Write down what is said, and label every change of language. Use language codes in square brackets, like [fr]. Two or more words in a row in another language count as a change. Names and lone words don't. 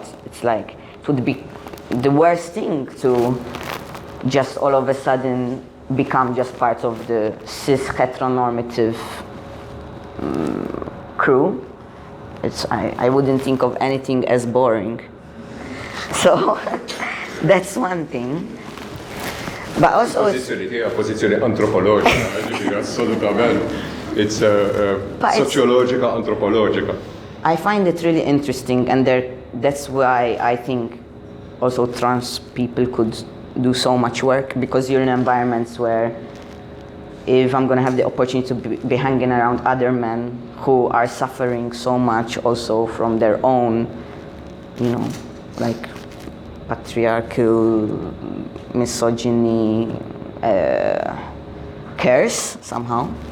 [en] It's like, it would be the worst thing to just all of a sudden become just part of the cis heteronormative crew. I wouldn't think of anything as boring. So that's one thing. But also [mt] pożizzjoni antropoloġika, assolutament. [en] It's sociologica, anthropologica. I find it really interesting, and that's why I think also trans people could do so much work, because you're in environments where if I'm going to have the opportunity to be hanging around other men who are suffering so much also from their own, patriarchal misogyny curse somehow.